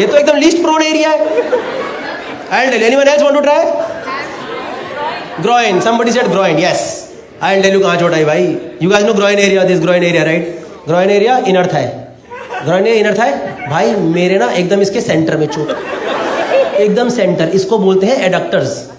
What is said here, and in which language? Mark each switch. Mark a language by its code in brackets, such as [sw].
[hi] ये तो एकदम [en] Least prone area है। And anyone else want to try? groin, somebody said groin, yes. I'll tell you [hi] कहाँ चोट आई भाई। [en] You guys know groin area, this groin area right? Groin area inner thigh, groin area inner thigh। [hi] भाई मेरे ना एकदम इसके centre में चोट, एकदम सेंटर। इसको बोलते हैं एडक्टर्स।